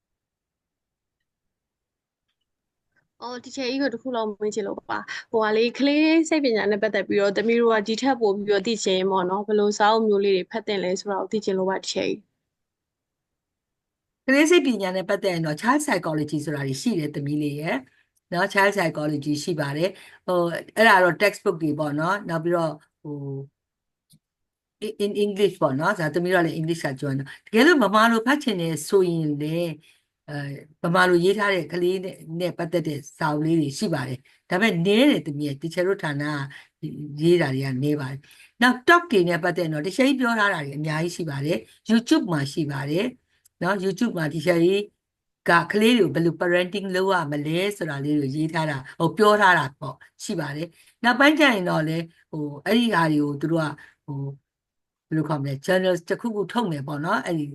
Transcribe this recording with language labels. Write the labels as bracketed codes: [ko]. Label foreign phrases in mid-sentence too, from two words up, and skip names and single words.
[my] ဒီချိန်ကြီးကိုတခုလောက်မင်းချင်လို့ပါဟိုကလေကလေးစိတ်ပညာနဲ့ပတ်သက်ပြီးတော့တမီးတို့ကဒီထက်ပိုပြီးတော့သိချင်ပေါ့နော်ဘယ်လိုစာအုပ်မျိုးလေးတွေဖတ်တင်လဲဆိုတော့သိချင်လို့ပါဒီချိန် ကလေးစိတ်ပညာနဲ့ပတ်သက်ရင်တော့ [en] child psychology [my] ဆိုတာရှိတယ်သမီးလေးရဲ့နော် [en] child psychology [my] ရှိပါတယ်အဲ့ဒါတော့ textbook တွေပေါ့နော်နောက်ပြီးတော့ [en] in English [my] ပေါ့နော်ဒါ သမီးတို့လည်း English ကကျွမ်းတော့တကယ်လို့ဗမာလိုဖတ်ချင်တယ်ဆိုရင်လေဗမာလိုရေးထားတဲ့ကလေးနဲ့ပတ်သက်တဲ့ စာအုပ်လေးတွေရှိပါတယ်ဒါပေမဲ့နည်းတယ်သမီးရဲ့ teacher တို့ဌာနရေးတာတွေကနည်းပါတယ်နောက် talk တွေနဲ့ပတ်သက်တော့တခြားပြောထားတာတွေအများကြီးရှိပါတယ် YouTube မှာရှိပါတယ်နော် YouTube မှာ teacher ကြီးကကလေးတွေကိုဘယ်လို parenting လုပ်ရမလဲဆိုတာလေးကိုရေးထားတာပြောထားတာပေါ့ရှိပါတယ်နောက်ပိုင်းကျရင်တော့လေအဲ့ဒီဟာတွေကိုသူတို့ကဘယ်လိုခေါ်မလဲ journal တစ်ခုခုထုတ်မယ်ပေါ့နော်အဲ့ဒီ